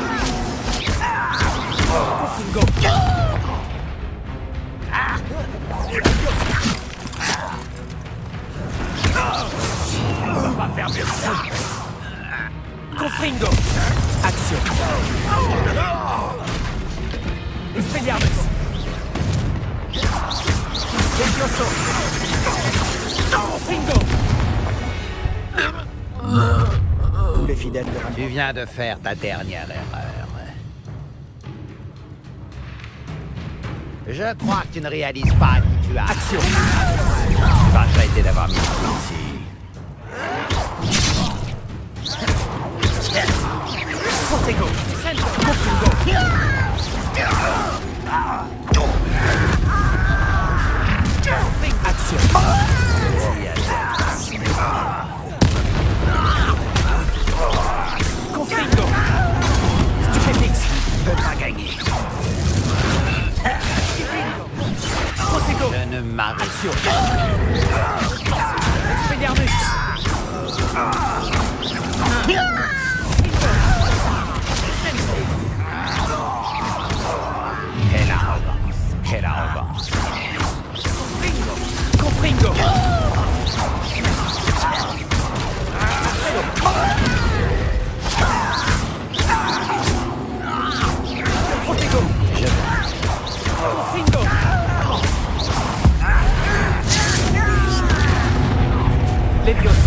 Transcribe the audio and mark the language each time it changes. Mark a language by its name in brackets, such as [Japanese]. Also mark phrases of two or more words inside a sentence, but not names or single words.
[French] Confringo! Confringo! Action! Expelliarmus! Levioso! Confringo! Tous les fidèles de Ranrock. Tu viens de faire ta dernière erreur. Je crois que tu ne réalises pas qui tu as. Action! Tu vas regretter d'avoir mis ça ici. Protego! Confringo! Action! Confringo! Stupéfix! Tu peux pas gagner. Protego! Je ne m'arrête. Action! Expelliarmus! Quelle arrogance. Quelle arrogance. Confringo! Protego! Confringo! Levioso!